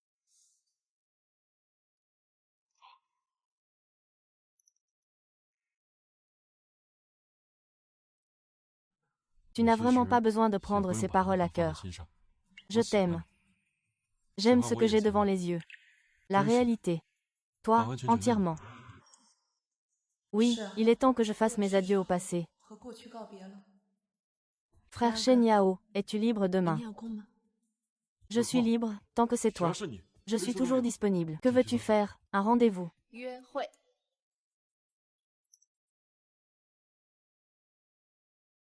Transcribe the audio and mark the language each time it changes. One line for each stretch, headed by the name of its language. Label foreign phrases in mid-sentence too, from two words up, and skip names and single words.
French: Tu n'as vraiment pas besoin de prendre ces paroles à cœur. Je t'aime. J'aime ce que j'ai devant les yeux. La réalité. Toi, entièrement. Oui, il est temps que je fasse mes adieux au passé.
Chinese: 和过去告别了。
French: Frère Shen Yao, es-tu libre
Chinese: 明
French: demain?
Chinese: 天有空吗？
French: Je suis libre, tant que c'est
Chinese: 只要
French: toi.
Chinese: 是你，
French: Je suis toujours disponible. Que veux-tu faire? Un rendez-vous?
Chinese: 约会。